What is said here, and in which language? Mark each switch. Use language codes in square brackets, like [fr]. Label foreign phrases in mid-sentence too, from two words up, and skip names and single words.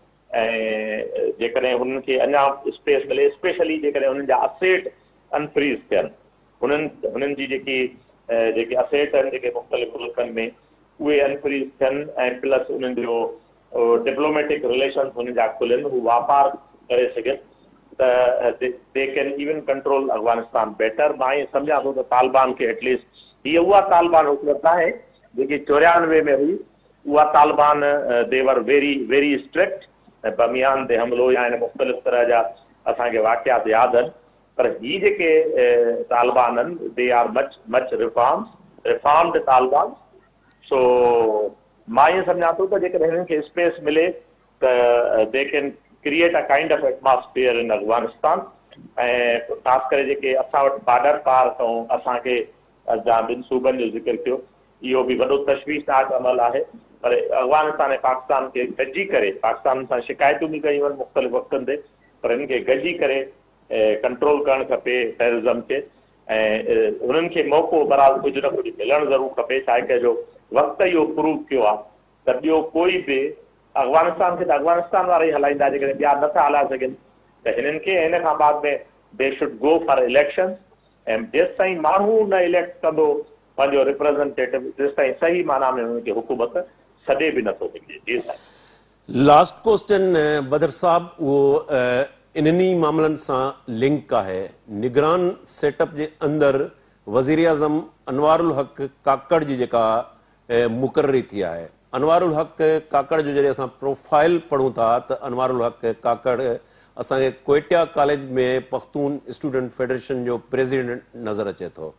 [sd] ऐं जेकॾहिं हुननि खे अञा स्पेस मिले, स्पेशली जेकॾहिं हुननि जा [en] asset unfreeze [sd] थियनि, हुननि जी जेके असेट आहिनि जेके मुख़्तलिफ़ मुल्कनि में उहे अनफ्रीज़ थियनि ऐं प्लस उन्हनि जो [en] diplomatic relations [sd] हुननि जा खुलनि, हू वापार करे सघनि त [en] they can even control Afghanistan better. [sd] मां ईअं सम्झां थो त तालिबान खे एटलीस्ट हीअ उहा तालिबान हुकूमत आहे जेकी 94 में हुई, उहा तालिबान [en] they were very very strict [sd] ऐं बमियान ते हमिलो या आहिनि मुख़्तलिफ़ तरह जा असांखे वाक़ियात यादि आहिनि पर हीअ जेके तालिबान आहिनि [en] they are much reformed Taliban. [sd] सो मां ईअं सम्झां थो त जेकॾहिं हिननि खे स्पेस मिले त [en] they can create a kind of atmosphere in Afghanistan [sd] ऐं ख़ासि करे जेके असां वटि बॉर्डर पार अथऊं, असांखे जा ॿिनि सूबनि जो ज़िक्र कयो, इहो बि वॾो तशवीशनाक अमल आहे। पर अफ़गानिस्तान ऐं पाकिस्तान खे गॾिजी करे, पाकिस्तान सां शिकायतूं बि कयूं आहिनि मुख़्तलिफ़ वक़्तनि ते, पर हिन खे गॾिजी करे कंट्रोल करणु खपे टेररिज़म खे, ऐं हुननि खे मौक़ो बराबरि कुझु न कुझु मिलणु ज़रूरु खपे। छा आहे जो वक़्तु इहो प्रूव कयो आहे त ॿियो कोई बि अफ़गानिस्तान खे त अफ़गानिस्तान वारा ई हलाईंदा, जेकॾहिं ॿिया नथा हलाए सघनि त हिननि खे हिन खां बाद में [en] they should go for election, [sd] ऐं जेसि ताईं माण्हू न इलेक्ट कंदो पंहिंजो रिप्रेज़ेंटेटिव, तेसि ताईं सही माना में हुननि खे हुकूमत छॾे बि नथो सघे। जी साईं। [en] last question [sd] बदर साहब, वो इन्हनि मामलनि सां लिंक आहे। निगरान सेटअप जे अंदरि वज़ीर आज़म अनवारुल हक काकड़ जी जेका मुक़ररी थी आहे, अनवारुल हक काकड़ जो जॾहिं असां प्रोफाइल पढ़ूं था त अनवारुल हक काकड़ असांखे क्वेटिया कॉलेज में पख्तून स्टूडेंट फेडरेशन जो प्रेसिडेंट नज़र अचे थो।